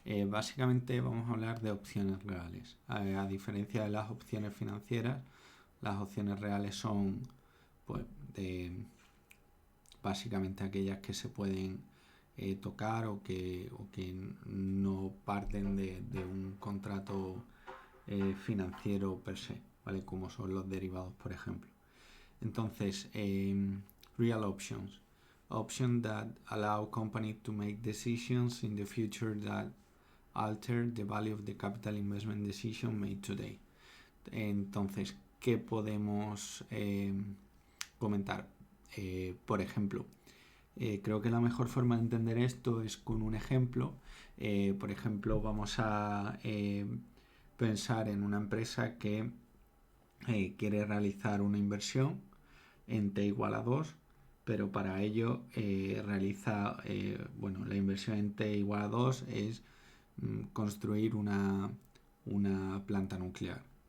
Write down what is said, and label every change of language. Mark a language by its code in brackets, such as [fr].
[es] Básicamente vamos a hablar de opciones reales. A diferencia de las opciones financieras, las opciones reales son pues básicamente aquellas que se pueden tocar o que no parten de un contrato financiero per se, ¿vale? Como son los derivados, por ejemplo. [en] Entonces, real options that allow companies to make decisions in the future that alter the value of the capital investment decision made today. [es] Entonces, ¿qué podemos comentar? Por ejemplo, creo que la mejor forma de entender esto es con un ejemplo. Por ejemplo, vamos a pensar en una empresa que quiere realizar una inversión en T igual a 2, pero para ello realiza, la inversión en T igual a 2 es construir una planta nuclear.